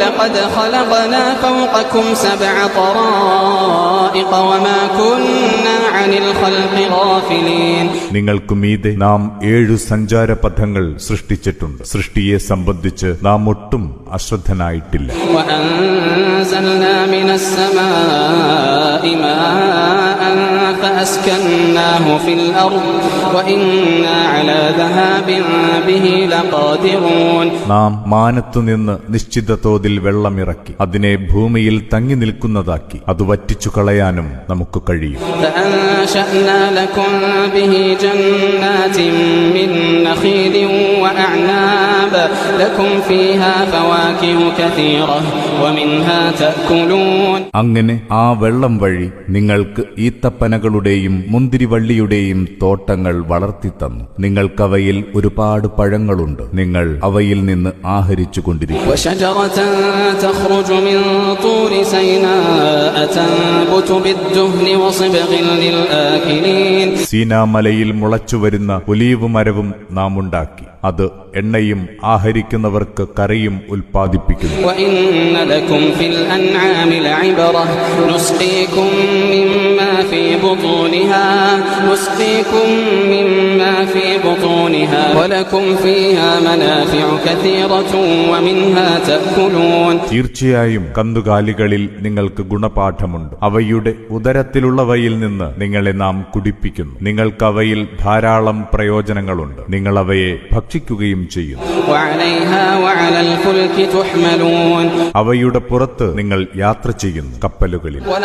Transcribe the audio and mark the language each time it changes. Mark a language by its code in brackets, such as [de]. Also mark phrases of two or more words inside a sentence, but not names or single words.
[ml] നിങ്ങൾക്ക് മീതെ നാം 7 സഞ്ചാരപഥങ്ങൾ സൃഷ്ടിച്ചിട്ടുണ്ട്. സൃഷ്ടിയെ സംബന്ധിച്ച് നാം ഒട്ടും അശ്രദ്ധനായിട്ടില്ല. [ar] فأسكناه في الأرض وإنا على ذهاب به لقادرون. [ml] നാം മാനത്തുനിന്ന് നിശ്ചിത തോതിൽ വെള്ളമിറക്കി അതിനെ ഭൂമിയിൽ തങ്ങി നിൽക്കുന്നതാക്കി അത് വറ്റിച്ചു കളയാനും നമുക്ക് കഴിയും. [ar] فأنشأنا لكم به جنات من نخيل وأعناب لكم فيها فواكه كثيرة ومنها تأكلون. [ml] അങ്ങനെ ആ വെള്ളം വഴി നിങ്ങൾക്ക് ഈത്തപ്പനകളുടെയും മുന്തിരിവള്ളിയുടെയും തോട്ടങ്ങൾ വളർത്തിത്തന്നു. നിങ്ങൾക്കവയിൽ ഒരുപാട് പഴങ്ങളുണ്ട്. നിങ്ങൾ അവയിൽ നിന്ന് ആഹരിച്ചുകൊണ്ടിരിക്കും. [ar] وشجرة تخرج من طور سيناء تنبت بالدهن وصبغ للآكلين. [ml] സീനാമലയിൽ മുളച്ചുവരുന്ന ഒലീവ് മരവും നാം ഉണ്ടാക്കി. അത് എണ്ണയും ആഹരിക്കുന്നവർക്ക് കറിയും ഉൽപ്പാദിപ്പിക്കുന്നു. [ar] وإن لكم في الأنعام لعبرة نسقيكم مما في بطونها نسقيكم مما في بطونها ولكم فيها منافع كثيرة ومنها تأكلون. [ml] തീർച്ചയായും കന്നുകാലികളിൽ നിങ്ങൾക്ക് ഗുണപാഠമുണ്ട്. അവയുടെ ഉദരത്തിലുള്ളവയിൽ നിന്ന് നിങ്ങളെ നാം കുടിപ്പിക്കുന്നു. നിങ്ങൾക്ക് അവയിൽ ധാരാളം പ്രയോജനങ്ങളുണ്ട്. നിങ്ങൾ അവയെ ഭക്ഷിക്കുകയും ചെയ്യുന്നു. അവയുടെ പുറത്ത് നിങ്ങൾ യാത്ര ചെയ്യുന്നു, കപ്പലുകളിൽ.